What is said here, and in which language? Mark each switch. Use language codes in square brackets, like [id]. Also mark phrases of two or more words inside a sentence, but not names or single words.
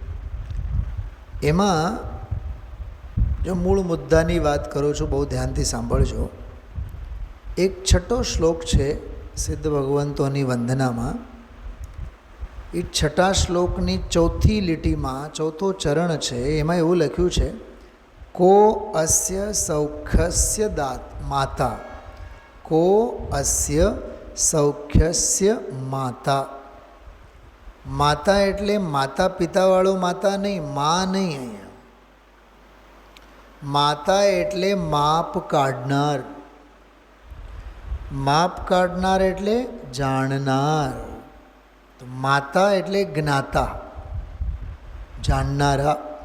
[gu] એમાં જો મૂળ મુદ્દાની વાત કરું છું, બહુ ધ્યાનથી સાંભળજો. એક 6 શ્લોક છે સિદ્ધ ભગવંતોની વંદનામાં. એ 6 શ્લોકની 4થી લીટીમાં 4થો ચરણ છે, એમાં એવું લખ્યું છે, [sa] को अस्य सौख्यस्य माता, को अस्य सौख्यस्य माता. [gu] માતા એટલે માતા પિતાવાળો માતા નહીં, મા નહીં. અહીંયા માતા એટલે માપ કાઢનાર. માપ કાઢનાર એટલે જાણનાર. તો માતા એટલે જ્ઞાતા, જાણનારા.